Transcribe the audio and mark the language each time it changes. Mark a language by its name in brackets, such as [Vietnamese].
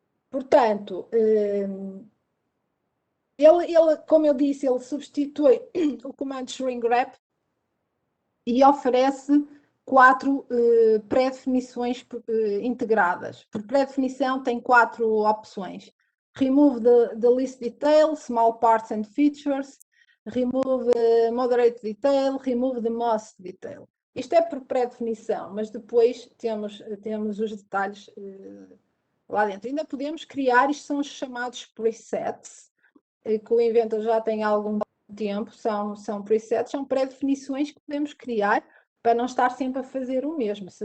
[Portuguese] Portanto, ele, como eu disse, ele substitui o comando shrink-wrap e oferece 4 pré-definições integradas. Por pré-definição tem 4 opções. [English] Remove the least detail, small parts and features, remove moderate detail, remove the most detail. [Portuguese] Isto é por pré-definição, mas depois temos os detalhes lá dentro. Ainda podemos criar, isto são os chamados presets, que o Inventor já tem há algum tempo, são presets, são pré-definições que podemos criar para não estar sempre a fazer o mesmo.